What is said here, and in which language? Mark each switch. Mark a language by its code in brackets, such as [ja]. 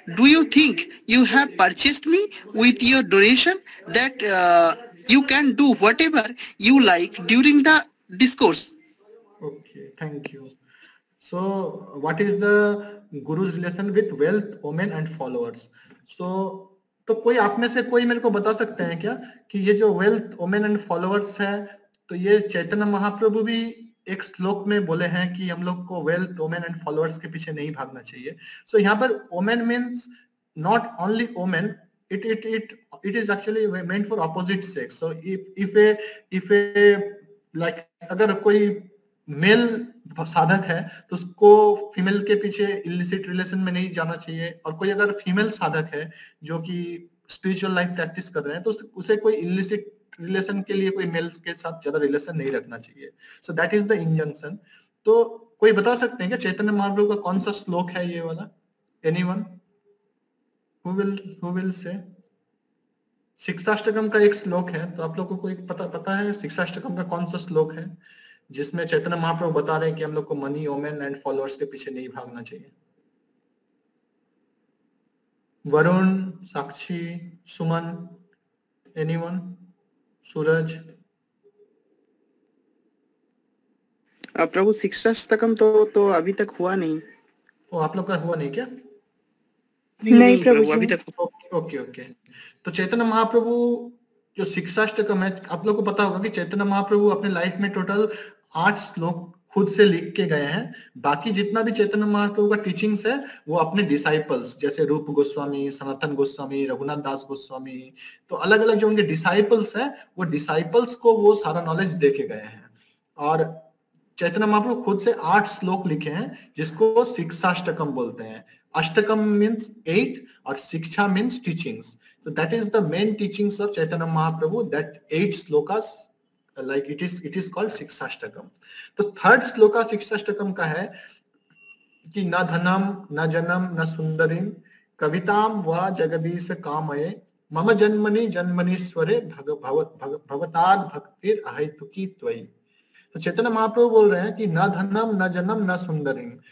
[en] Do you think you have purchased me with your donation that you can do whatever you like during the discourse? Okay, thank you. So, what is the guru's relation with wealth, women and followers? [hi] So, तो कोई आप में से कोई मेरे को बता सकते हैं क्या कि ये जो वेल्थ, वोमेन एंड फॉलोअर्स है, तो ये चैतन्य महाप्रभु भी एक श्लोक में बोले हैं कि हम लोग को वेल्थ, वोमेन एंड फॉलोअर्स के पीछे नहीं भागना चाहिए. [en] So यहाँ पर women means not only women, it is actually meant for opposite sex. So if a like [hi] अगर कोई मेल साधक है तो उसको फीमेल के पीछे इलिसिट रिलेशन में नहीं जाना चाहिए, और कोई अगर फीमेल साधक है जो कि स्पिरिचुअल लाइफ प्रैक्टिस कर रहे हैं तो उसे कोई इलिसिट रिलेशन के लिए कोई मेल्स के साथ ज्यादा रिलेशन नहीं रखना चाहिए. [en] So that is the injunction. [hi] तो कोई बता सकते हैं क्या चैतन्य महाप्रभु का कौन सा श्लोक है ये वाला? [en] Anyone who will say? [hi] शिक्षाष्टकम का एक श्लोक है, तो आप लोग को कोई पता है शिक्षाष्टकम का कौन सा श्लोक है जिसमें चैतन्य महाप्रभु बता रहे हैं कि हम लोग को मनी, वोमेन एंड फॉलोअर्स के पीछे नहीं भागना चाहिए? वरुण, साक्षी, सुमन, एनीवन, सूरज? प्रभु शिक्षाष्टकम तो अभी तक हुआ नहीं. वो आप लोग का हुआ नहीं क्या? नहीं प्रभु अभी तक. ओके. तो चैतन्य महाप्रभु जो शिक्षाष्टकम है, आप लोग को पता होगा कि चैतन्य महाप्रभु अपने लाइफ में टोटल 8 श्लोक खुद से लिख के गए हैं. बाकी जितना भी चैतन्य महाप्रभु का टीचिंग्स है वो अपने डिसाइपल्स जैसे रूप गोस्वामी, सनातन गोस्वामी, रघुनाथ दास गोस्वामी, तो अलग अलग जो उनके डिसाइपल्स हैं वो डिसाइपल्स को वो सारा नॉलेज दे के गए हैं. और चैतन्य महाप्रभु खुद से 8 श्लोक लिखे हैं जिसको शिक्षाष्टकम बोलते हैं. अष्टकम मीन्स 8 और शिक्षा means teachings. [en] So that is the main teachings of Chaitanya Mahaprabhu, that 8 slokas, like it is called Sikshashtakam. [hi] तो third श्लोका शिक्षाष्टकम का है कि [sa] न धनम न जनम न सुंदरीम कविताम व जगदीश कामये मम जन्मनि जन्मनीश्वरे भवताद भक्तिर अहेतुकी त्वयि. [hi] तो चैतन्य महाप्रभु बोल रहे हैं कि [sa] न धनम न जनम न सुंदरीम.